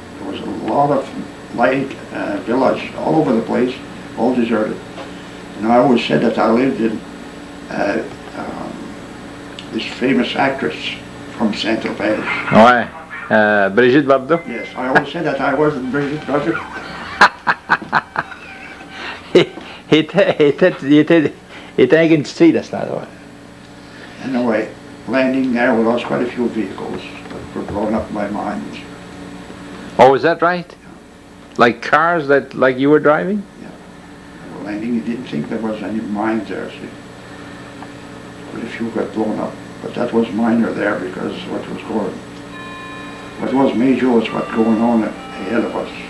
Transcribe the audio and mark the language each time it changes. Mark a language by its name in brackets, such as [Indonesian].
[English] There was a lot of light villas all over the place, all deserted. And I always said that I lived in this famous actress from Saint-Tropez. [French] Ouais. Brigitte Bardot. [English] Yes, I always said that I wasn't Brigitte Bardot. [French] Il était avec une petite fille à ce temps-là. [English] Anyway, landing there, we lost quite a few vehicles that were blown up by mines. Oh, is that right? Like cars that, like you were driving? Landing, you didn't think there was any mines there, see. Quite a few got blown up, but that was minor there because what was major was what going on ahead of us.